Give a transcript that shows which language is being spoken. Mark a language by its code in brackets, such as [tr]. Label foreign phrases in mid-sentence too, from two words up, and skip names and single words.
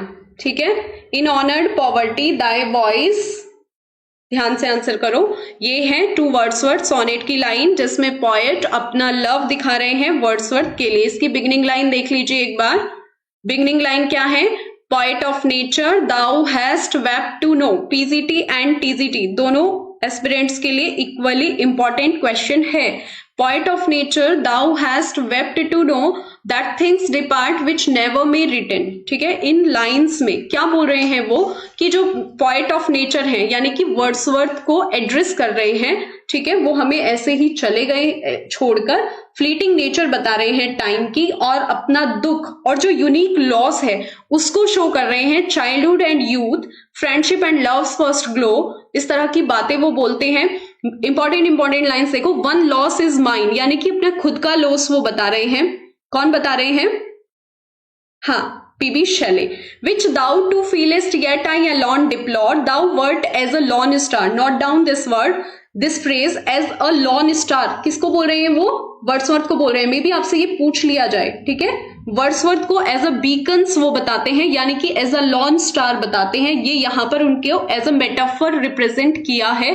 [hi] ठीक है, [en] in honoured poverty thy voice, [hi] ध्यान से आंसर करो। ये है टू वर्ड्सवर्थ सोनेट की लाइन जिसमें पोएट अपना लव दिखा रहे हैं वर्ड्सवर्थ के लिए। इसकी [en] beginning line [hi] देख लीजिए एक बार। [en] beginning line [hi] क्या है? [en] Poet of Nature, thou hast wept to know. PGT and TGT [hi] दोनों एस्पिरेंट्स के लिए [en] equally important question [hi] है। [en] Poet of Nature, thou hast wept to know that things depart which never may return. [hi] ठीक है, इन लाइन्स में क्या बोल रहे हैं वो कि जो [en] poet of nature [hi] है यानी कि वर्ड्सवर्थ को एड्रेस कर रहे हैं। ठीक है, वो हमें ऐसे ही चले गए छोड़कर, [en] fleeting nature [hi] बता रहे हैं टाइम की और अपना दुख और जो [en] unique loss [hi] है उसको शो कर रहे हैं। [en] childhood and youth, friendship and love's first glow, [hi] इस तरह की बातें वो बोलते हैं। [en] important lines [hi] देखो, [en] one loss is mine, [hi] यानी कि अपना खुद का लॉस वो बता रहे हैं। कौन बता रहे हैं? हाँ, पीबी शैली। [en] which thou too feelest, yet I alone deplore, thou wert as a lone star, note down this word, this phrase as a lone star, [hi] किसको बोल रहे हैं वो? वर्ड्सवर्थ को बोल रहे हैं। [en] maybe [hi] आपसे ये पूछ लिया जाए, ठीक है। वर्ड्सवर्थ को [en] as a beacons [hi] वो बताते हैं, यानी कि [en] as a lone star [hi] बताते हैं। ये यहां पर उनको [en] as a metaphor [hi] रिप्रेजेंट किया है।